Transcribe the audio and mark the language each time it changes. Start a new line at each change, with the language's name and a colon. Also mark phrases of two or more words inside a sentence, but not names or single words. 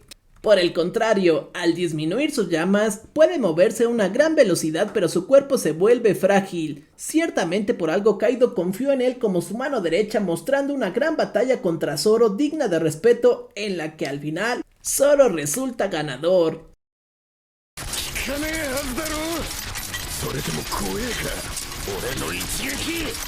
Spanish: Por el contrario, al disminuir sus llamas, puede moverse a una gran velocidad, pero su cuerpo se vuelve frágil. Ciertamente por algo Kaido confió en él como su mano derecha, mostrando una gran batalla contra Zoro digna de respeto, en la que al final Zoro resulta ganador.
Japanese: 効かねえはずだろ。それでも怖えか俺の一撃。